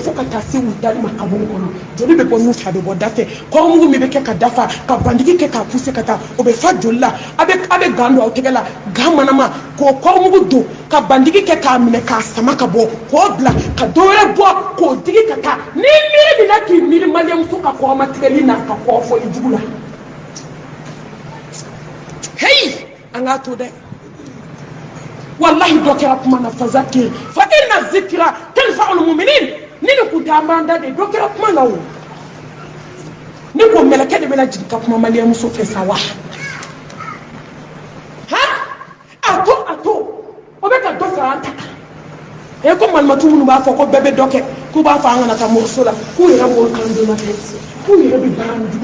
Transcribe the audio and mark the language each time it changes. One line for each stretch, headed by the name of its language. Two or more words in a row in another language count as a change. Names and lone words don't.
Bambara: fo ka taa se u dali ma kaburu kɔnɔ joli bɛ bɔ nun fɛ a bɛ bɔ da fɛ kɔrɔmugu min bɛ kɛ ka dafa ka bandigi kɛ k'a poussé ka taa o bɛ fa joli la a bɛ gan don aw tɛgɛ la gan manama k'o kɔrɔmugu don ka bandigi kɛ k'a minɛ k'a sama ka bɔ k'o bila ka dɔwɛrɛ bɔ k'o digi ka taa ni miiri min na k'i miiri maliyɛnmuso ka kɔrɔmatigɛli n'a ka kɔrɔfɔli jugu la heyi an k'a to dɛ wallahi dɔ kɛra kuma na
Arabic: فذكر فإن الذكرى تنفع المؤمنين
Bambara: ni ne kun t'a manda de dɔ kɛra kuma na o ne ko mɛlɛkɛ de bɛna jigin ka kuma maliyɛnmuso fɛ sa wa a to o bɛ ka dɔ fara an ta kan ko malimatu minnu b'a fɔ ko bɛɛ bɛ dɔ kɛ k'u b'a fɔ an kana taa mɔriso la k'u yɛrɛ b'o kan donna kɛ k'u yɛrɛ bɛ baara min jugu